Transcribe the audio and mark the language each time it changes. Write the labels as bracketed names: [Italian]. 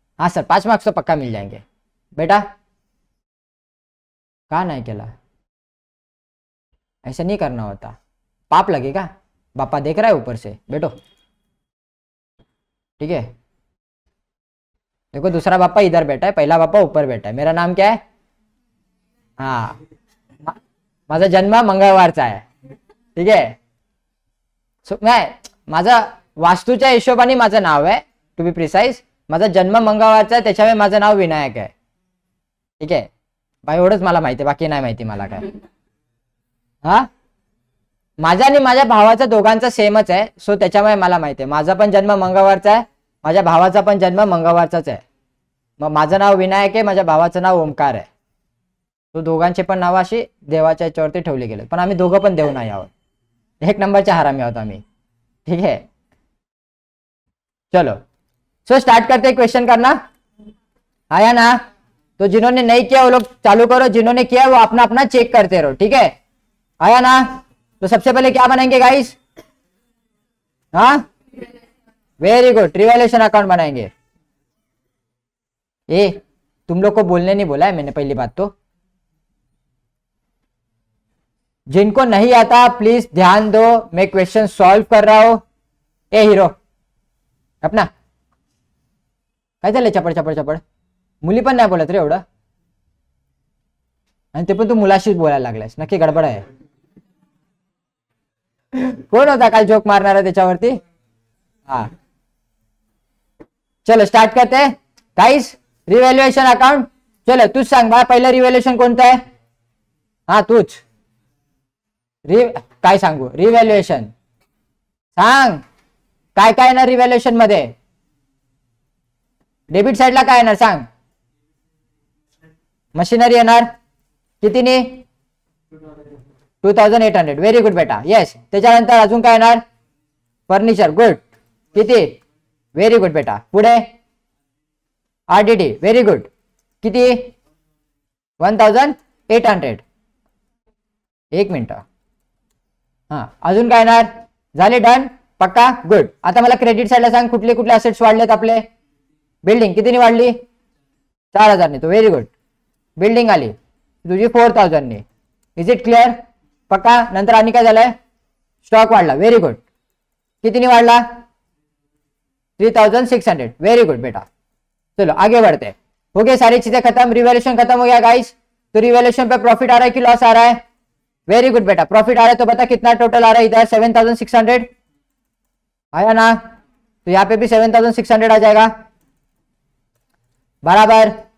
[Hindi] हाँ sir 5 marks तो पक्का मिल जाएंगे। बेटा कहा ना अकेला, ऐसा नहीं करना होता, पाप लगेगा। पापा देख रहा है ऊपर से, बैठो ठीक है। देखो दूसरा पापा इधर बैठा है, पहला पापा ऊपर बैठा है। मेरा नाम क्या है? [Marathi] हाँ, माझा जन्म मंगळवारचा आहे, ठीक आहे। माझा वास्तूच्या हिशोबाने माझं नाव आहे, [English] to be precise [Marathi] माझा जन्म मंगळवारचा आहे, त्याच्यामुळे माझं नाव विनायक आहे, ठीक आहे भाई। एवढंच मला माहिती आहे, बाकी नाही माहिती मला काय। हा, माझा आणि माझ्या भावाचा दोघांचा सेमच आहे, सो त्याच्यामुळे मला माहिती आहे। माझा पण जन्म मंगळवारचा आहे, माझ्या भावाचा पण जन्म मंगळवारचाच आहे। मग माझं नाव विनायक आहे, माझ्या भावाचं नाव ओमकार आहे। तो दोघांचे पण नाव अशी देवाच्या याच्यावरती ठेवले गेले, पण आम्ही दोघं पण देव नाही आहोत, 1 नंबरचे हरामी आहोत आम्ही, [Hindi] ठीक है। चलो सो स्टार्ट करते हैं क्वेश्चन करना। आया ना? तो जिन्होंने नहीं किया वो लोग चालू करो, जिन्होंने किया वो अपना अपना चेक करते रहो, ठीक है। आया ना? तो सबसे पहले क्या बनाएंगे गाइस? हाँ वेरी गुड, रिवैल्यूएशन अकाउंट बनाएंगे। ए तुम लोग को बोलने नहीं बोला है मैंने, पहली बात तो जिनको नहीं आता प्लीज ध्यान दो, मैं क्वेश्चन सॉल्व कर रहा हूं। [Marathi] ए हिरो अपना काय झालंय चपड चपड चपड, मुली पण नाही बोलत रे एवढं, आणि ते पण तू मुलाशीच बोलायला लागलायस, नक्की गडबड आहे। कोण होता काल जोक मारणारा त्याच्यावरती? [Hindi] हाँ चलो स्टार्ट करते हैं गाइस, रिवैल्यूएशन अकाउंट। [Marathi] चलो तूच सांग बा पहिलं रिवैल्यूएशन कोणतं आहे? हा तूच काय सांगू, रिवैल्यूएशन सांग काय काय येणार रिवैल्यूएशन मध्ये? डेबिट साइडला काय येणार सांग? मशीनरी येणार कितीने? 2800, व्हेरी गुड बेटा, येस। त्याच्यानंतर अजून काय येणार? फर्निचर, गुड, किती? व्हेरी गुड बेटा, पुढे आरडीडी, व्हेरी गुड, किती? 1800, एक मिनिट, हा अजून काय येणार? झाले डन, पक्का, गुड। आता मला क्रेडिट साइडला सांग कुठले कुठले असेट्स वाढलेत आपले? बिल्डिंग कितीने वाढली? 4000 ने, तो व्हेरी गुड, बिल्डिंग आली तुझी 4000 ने, [English] Is it clear? [Marathi] पक्का। नंतर आणि काय झालंय? स्टॉक वाढला, व्हेरी गुड, कितीने वाढला? 3600, वेरी गुड बेटा। [Hindi] चलो आगे बढ़ते हैं, हो गए सारी चीजें खत्म, रिवैल्यूएशन खत्म हो गया गाइस। तो रिवैल्यूएशन पे प्रॉफिट आ रहा है कि लॉस आ रहा है? वेरी गुड बेटा, प्रॉफिट आ रहा है, तो बता कितना टोटल आ रहा है इधर? 7600 आया ना, तो यहाँ पे भी 7600 आ जाएगा बराबर।